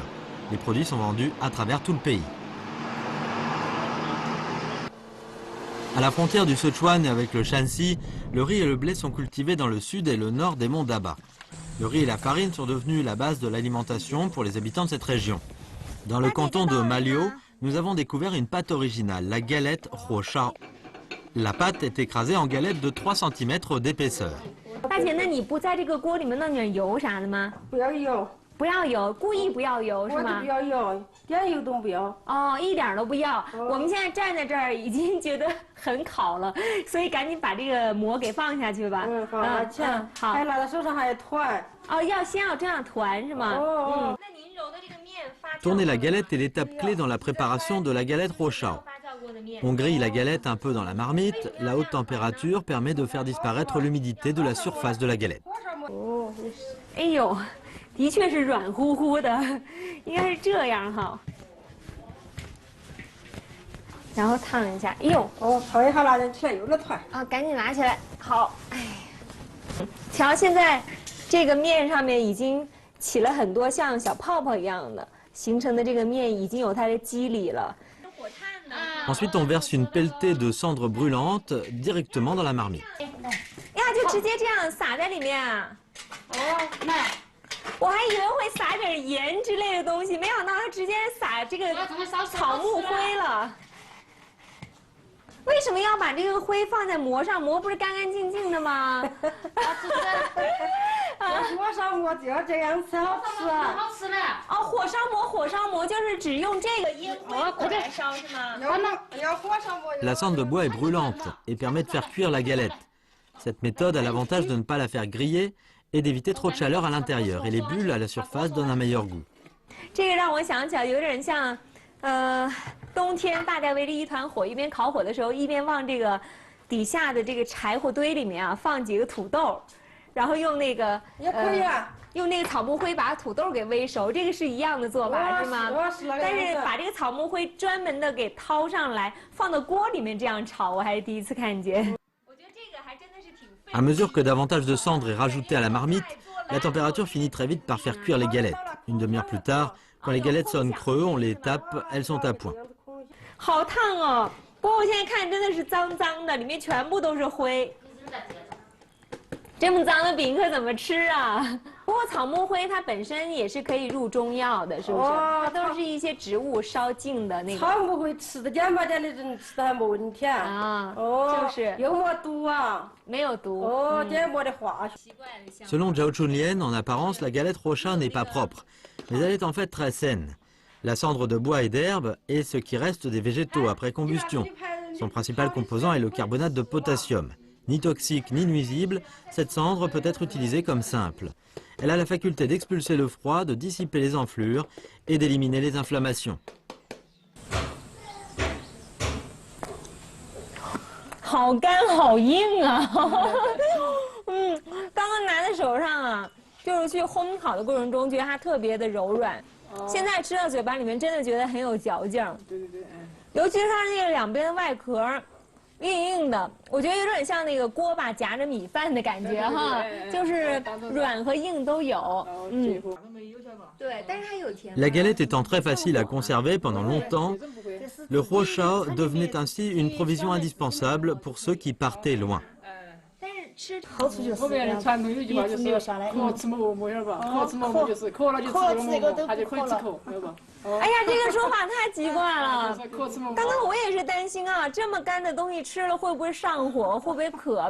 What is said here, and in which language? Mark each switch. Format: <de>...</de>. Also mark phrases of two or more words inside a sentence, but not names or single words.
<fr>Les produits sont vendus à travers tout le pays. À la frontière du Sichuan avec le Shanxi, le riz et le blé sont cultivés dans le sud et le nord des monts Daba. Le riz et la farine sont devenus la base de l'alimentation pour les habitants de cette région. Dans le canton de Malio, nous avons découvert une pâte originale, la galette Huoshao. La pâte est écrasée en galettes de 3 cm d'épaisseur.</fr> <zh>大姐，那你不在这个锅里面弄点油啥的吗？不要油，不要油，故意不要油是吗？不要油，点油都不要。哦，一点都不要。我们现在站在这儿已经觉得很烤了，所以赶紧把这个馍给放下去吧。放下去。好。还拿在手上还团。哦，先要这样团是吗？那您揉的这个面发酵。</zh> <fr>Tourner la galette est l'étape clé dans la préparation de la galette Huoshao. On grille la galette un peu dans la marmite. La haute température permet de faire disparaître l'humidité de la surface de la galette.</fr> <zh>哎呦，的确是软乎乎的，应该是这样哈。然后烫一下，哎呦，烫一下拿起来又能团。啊，赶紧拿起来。好，哎，瞧，现在这个面上面已经起了很多像小泡泡一样的，形成的这个面已经有它的肌理了。</zh> <fr>Ensuite, on verse une pelletée de cendres brûlantes directement dans la marmite.</fr> <zh>呀，就直接这样撒在里面啊？那我还以为会撒点盐之类的东西，没想到它直接撒这个草木灰了。为什么要把这个灰放在馍上？馍不是干干净净的吗？火烧馍就要这样才好吃啊！好吃的。哦，火烧馍就是只用这个烟灰火来烧是吗？要火烧馍。</zh> <fr>La cendre de bois est brûlante et permet de faire cuire la galette. Cette méthode a l'avantage de ne pas la faire griller et d'éviter trop de chaleur à l'intérieur. Et les bulles à la surface donnent un meilleur goût.</fr> <zh>这个让我想起来，有点像，冬天大家围着一团火，一边烤火的时候，一边往这个底下的这个柴火堆里面啊放几个土豆，然后用那个也可以啊。用那个草木灰把土豆给煨熟，这个是一样的做法是吗？但是把这个草木灰专门的给掏上来，放到锅里面这样炒，我还是第一次看见。我觉得这个还真的是挺费。</zh> <fr>À mesure que davantage de cendre est rajouté à la marmite, la température finit très vite par faire cuire les galettes. Une demi-heure plus tard, quand les galettes sonnent creux, on les tape, elles sont à point.</fr> <zh>好烫哦！不过我现在看真的是脏脏的，里面全部都是灰。这么脏的饼可怎么吃啊？不过草木灰它本身也是可以入中药的，是不是？它都是一些植物烧净的那个。草木灰吃的简巴点的人吃的还没问题啊。就是又没毒啊，没有毒。这没得化学。</zh> <fr>Selon Zhao Chunlien, en apparence, la galette Huoshao n'est pas propre, mais elle est en fait très saine. La cendre de bois et d'herbe est ce qui reste des végétaux après combustion. Son principal composant est le carbonate de potassium. Ni toxique ni nuisible, cette cendre peut être utilisée comme simple. Elle a la faculté d'expulser le froid, de dissiper les enflures et d'éliminer les inflammations.</fr> <zh>好干好硬啊！刚刚拿在手上啊，就是去烘烤的过程中，觉得它特别的柔软，现在吃到嘴巴里面真的觉得很有嚼劲儿。对，尤其是它那个两边的外壳，硬硬的，我觉得有点像那个锅巴夹着米饭的感觉哈，就是软和硬都有。对，但是它有甜。</zh> <fr>La galette étant très facile à conserver pendant longtemps, le huoshao devenait ainsi une provision indispensable pour ceux qui partaient loin.</fr> <zh>好处就是我们传统有句话就是“渴吃馍馍”，晓得吧？渴吃馍馍就是渴了就吃这个馍馍，它就可以止口，晓得吧？哎呀，这个说法太奇怪了。渴吃馍馍。刚刚我也是担心啊，这么干的东西吃了会不会上火，会不会渴？</zh>